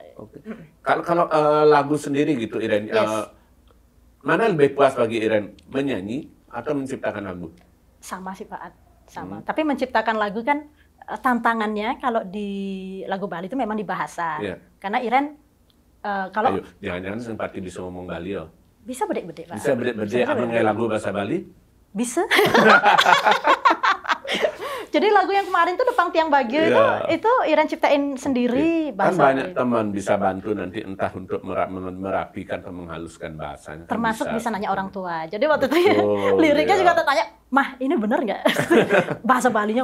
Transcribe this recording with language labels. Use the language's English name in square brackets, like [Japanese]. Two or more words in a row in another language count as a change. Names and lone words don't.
[Indonesian] Kalau lagu sendiri gitu Iren, mana lebih puas bagi Iren, menyanyi atau menciptakan lagu? Sama sih Pak Ad, sama. Tapi menciptakan lagu kan tantangannya kalau di lagu Bali itu memang di bahasa. Karena Iren kalau jangan-jangan sempati bisa ngomong Bali loh. Bisa bedek-bedek Pak. Bisa bedek-bedek mengenai lagu bahasa Bali? Bisa. Jadi lagu yang kemarin tuh Depang Tiang Bagio itu Iren ciptain sendiri bahasa. Kan banyak teman bisa bantu nanti entah untuk merapikan atau menghaluskan bahasanya. Termasuk bisa nanya orang tua. Jadi waktu itu liriknya juga tanya, "Mah, ini bener nggak bahasa Balinya?"